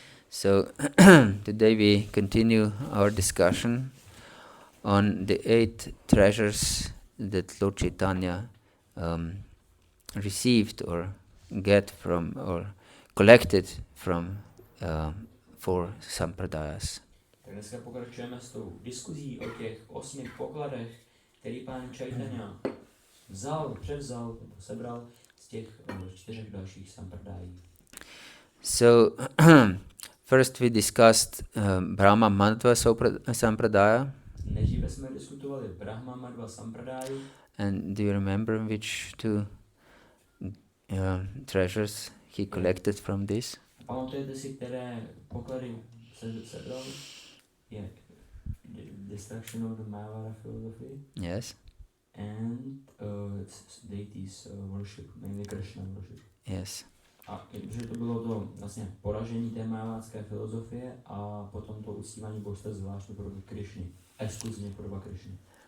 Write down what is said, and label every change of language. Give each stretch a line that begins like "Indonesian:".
English: So today we continue our discussion on the 8 treasures that Lord Chaitanya received or get from or collected from 4 sampradayas.
Czech: Tak dneska pokračujeme s tou diskuzí o těch 8 pokladech, který pán Chaitanya převzal, sebral z těch 4 dalších sampradají.
English: So first we discussed Brahma Madhva Sampradaya.
Czech: Nejdříve jsme diskutovali Brahma Madhva Sampradáju.
English: And do you remember which 2 treasures he collected from this?
Czech: Pamatujete si, které poklady se sebral?
English: Je Destruction of the Mayavada philosophy. Yes. And deities worship, mainly Krishna worship. Yes.
Czech: A že to bylo to vlastně poražení té mayavádské filozofie a potom to uctívání božstva zvláštní podoby Krishny, exkluzivně podoba Krishny.